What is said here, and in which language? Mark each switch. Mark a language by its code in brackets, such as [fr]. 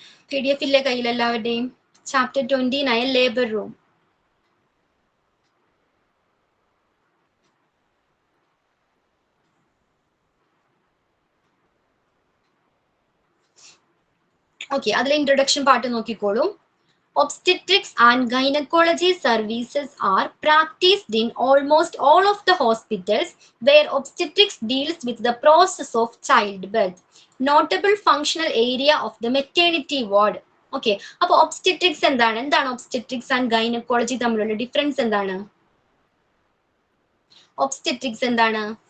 [ml] PDF ഇല്ലേ കയ്യിൽ എല്ലാവരുടെയും? Chapter 29 labour room. ഓക്കെ. അതിലെ ഇൻട്രൊഡക്ഷൻ പാർട്ട് നോക്കിക്കോളൂ. [en] Obstetrics and gynecology services are practiced in almost all of the hospitals where obstetrics deals with the process of childbirth. Notable functional area of the maternity ward. [ml] Okay. അപ്പൊ obstetrics എന്താണ്? Obstetrics and gynaecology തമ്മിലുള്ള difference എന്താണ്? Obstetrics എന്താണ്?